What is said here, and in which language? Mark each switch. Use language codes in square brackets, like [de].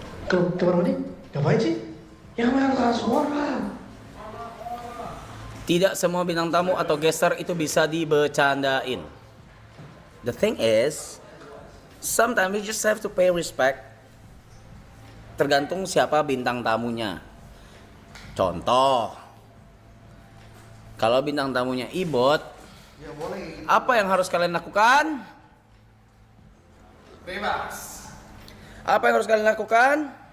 [id] Kemana nih? Ngapain sih? Yang main lakon lah. Tidak semua bintang tamu atau gestar itu bisa dibecandain. [en] The thing is, sometimes you just have to pay respect. [id] Tergantung siapa bintang tamunya. Contoh, kalau bintang tamunya Ibot, Ya boleh. apa yang harus kalian lakukan? Bebas. Apa yang harus kalian lakukan?